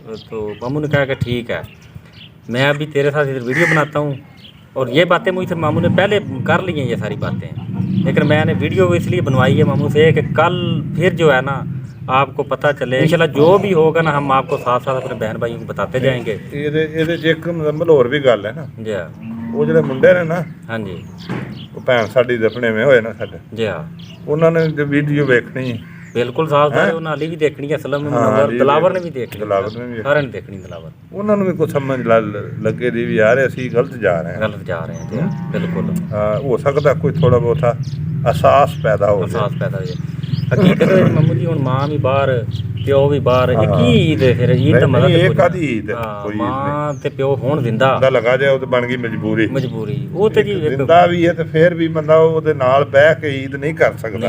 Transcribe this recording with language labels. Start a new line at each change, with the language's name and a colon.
Hindi: तो मामू ने कहा कि ठीक है, मैं अभी तेरे साथ इधर वीडियो बनाता हूँ। और ये बातें मुझसे मामू ने पहले कर ली हैं, ये सारी बातें, लेकिन मैंने वीडियो इसलिए बनवाई है मामू से कि कल फिर जो है ना आपको पता चले। इंशाल्लाह जो भी होगा ना, हम आपको साथ साथ अपने बहन भाइयों को बताते जाएंगे।
Punjabi: ਇਹਦੇ 'ਚ ਇੱਕ ਮਤਲਬ ਹੋਰ ਵੀ ਗੱਲ ਹੈ ਨਾ
Hindi: जी
Punjabi: ਉਹ ਜਿਹੜੇ ਮੁੰਡੇ ਨੇ ਨਾ,
Hindi: हाँ जी,
Punjabi: ਉਹ ਭੈਣ ਸਾਡੀ ਦਫਨੇ में ਹੋਏ ਨਾ ਸਾਡੇ,
Hindi: जी हाँ,
Punjabi: ਉਹਨਾਂ ਨੇ ਜੋ ਵੀਡੀਓ ਵੇਖਣੀ
Hindi: बिल्कुल साथ साथ उन्हें अली भी देखनी है, असलम मुनव्वर, दिलावर ने भी देखनी,
Punjabi: ਦਿਲਾਵਰ ਨੇ ਵੀ सारे ने देखनी दिलावर। ਉਹਨਾਂ ਨੂੰ ਵੀ ਕੁਝ ਸਮਝ ਲੱਗੇ ਦੀ ਵੀ ਯਾਰ ਅਸੀਂ ਗਲਤ ਜਾ ਰਹੇ ਹਾਂ।
Hindi: गलत जा रहे हैं जी, बिल्कुल
Punjabi: ਹੋ ਸਕਦਾ ਕੋਈ ਥੋੜਾ ਬਹੁਤਾ ਅਹਿਸਾਸ ਪੈਦਾ ਹੋ ਜਾਏ।
Hindi: एहसास पैदा हो जाए। हकीकत है मामू जी,
Punjabi: ਹੁਣ ਮਾਂ ਵੀ ਬਾਹਰ ਪਿਓ ਵੀ ਬਾਹਰ, ਇਹ ਕੀ ਈਦ ਹੈ ਫਿਰ? ਈਦ ਦਾ ਮਜ਼ਾ ਨਹੀਂ, ਤੇ ਇਹ ਕੁਝ ਕਾਹਦੀ ਈਦ ਹੈ? ਹਾਂ, ਕੋਈ ਈਦ ਮਾਂ ਤੇ ਪਿਓ ਹੋਣ ਜ਼ਿੰਦਾ ਦਾ ਲਗਾ ਜਾਏ ਉਹ ਤੇ ਬਣ ਗਈ ਮਜਬੂਰੀ। ਉਹ ਤੇ ਜੀ ਇੱਕ ਜ਼ਿੰਦਾ ਵੀ ਹੈ ਤੇ ਫਿਰ ਵੀ ਬੰਦਾ ਉਹਦੇ ਨਾਲ ਬਹਿ ਕੇ ਈਦ ਨਹੀਂ ਕਰ ਸਕਦਾ।